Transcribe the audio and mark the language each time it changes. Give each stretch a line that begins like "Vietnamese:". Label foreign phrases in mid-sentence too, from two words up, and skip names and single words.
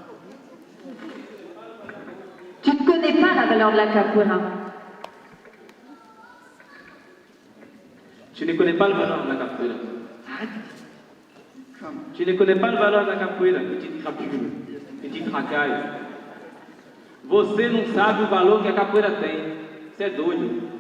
French: Tu ne connais pas la valeur de la capoeira. Tu ne connais pas la valeur de la capoeira. Arrête. Tu ne connais pas la valeur da capoeira, petite crapule, petite racaille.
Portuguese: Você não sabe o valor que a capoeira tem. Você é doido.